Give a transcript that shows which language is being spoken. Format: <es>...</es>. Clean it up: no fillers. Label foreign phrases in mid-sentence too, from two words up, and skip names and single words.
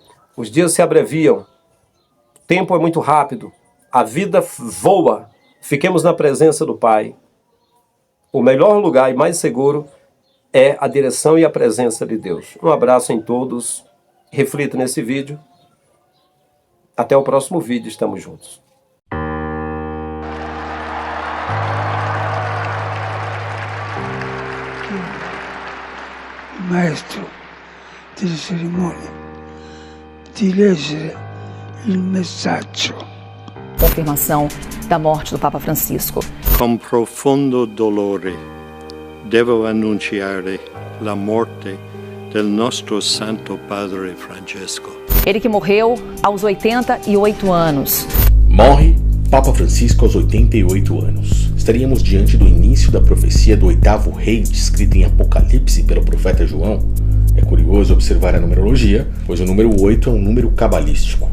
<pt>Os dias se abreviam. O tempo é muito rápido. A vida voa. Fiquemos na presença do Pai. O melhor lugar e mais seguro é a direção e a presença de Deus. Um abraço em todos. Reflita nesse vídeo. Até o próximo vídeo. Estamos juntos.</pt> <it>Il maestro delle cerimonie di leggere il messaggio.</it> <pt>Confirmação da morte do Papa Francisco.</pt> <it>Con profondo dolore devo annunciare la morte del nostro Santo Padre Francesco.</it> <pt>Ele que morreu aos 88 anos. Morre Papa Francisco aos 88 anos. Estaríamos diante do início da profecia do oitavo rei, descrita em Apocalipse pelo profeta João. É curioso observar a numerologia, pois o número 8 é um número cabalístico.</pt>